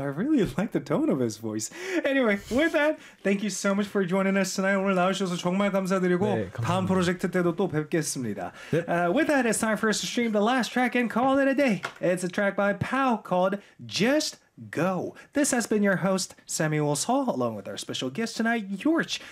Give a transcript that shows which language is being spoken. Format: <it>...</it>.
<en>I really like the tone of his voice. Anyway, with that, thank you so much for joining us tonight.</en> <ko>오늘 나오셔서 정말 감사드리고 네, 다음 프로젝트 때도 또 뵙겠습니다. 네.</ko> <en>With that, it's time for us to stream the last track and call it a day. It's a track by Pow called Just Go. This has been your host, Samuel Saul, along with our special guest tonight, Yorch.</en>